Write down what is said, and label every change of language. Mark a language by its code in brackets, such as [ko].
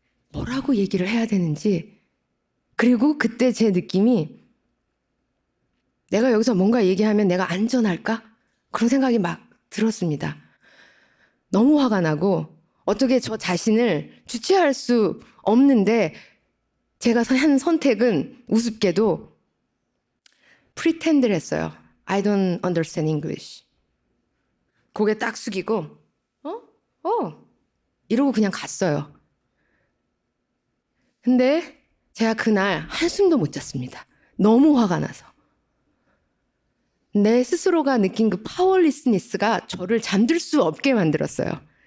[ko] 뭐라고 얘기를 해야 되는지. 그리고 그때 제 느낌이 내가 여기서 뭔가 얘기하면 내가 안전할까? 그런 생각이 막 들었습니다. 너무 화가 나고 어떻게 저 자신을 주체할 수 없는데 제가 한 선택은 우습게도 pretend를 했어요. [en] I don't understand English. [ko] 고개 딱 숙이고 이러고 그냥 갔어요. 근데 제가 그날 한숨도 못 잤습니다. 너무 화가 나서. 내 스스로가 느낀 그 파워리스니스가 저를 잠들 수 없게 만들었어요.